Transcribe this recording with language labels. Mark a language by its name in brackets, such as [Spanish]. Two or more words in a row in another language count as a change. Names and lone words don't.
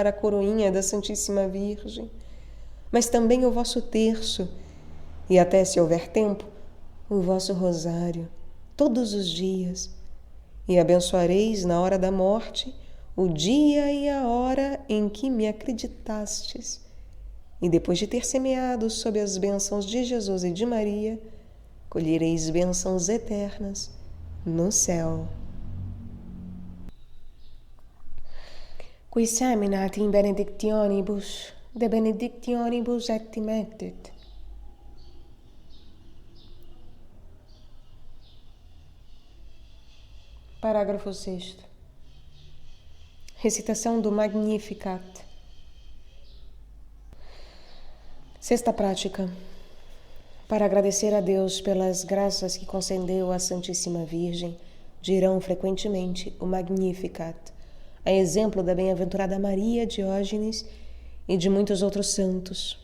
[Portuguese] a coroinha da Santíssima Virgem, mas também o vosso terço, e até, se houver tempo, o vosso rosário, todos os dias, e abençoareis na hora da morte o dia e a hora em que me acreditastes, e depois de ter semeado sob as bênçãos de Jesus e de Maria, colhereis bênçãos eternas no céu. [Latin] Qui seminat in benedictionibus, de benedictionibus et timettit. [Portuguese] Parágrafo 6º. Recitação do Magnificat. Sexta prática. Para agradecer a Deus pelas graças que concedeu à Santíssima Virgem, dirão frequentemente o Magnificat, a exemplo da bem-aventurada Maria Diógenes e de muitos outros santos.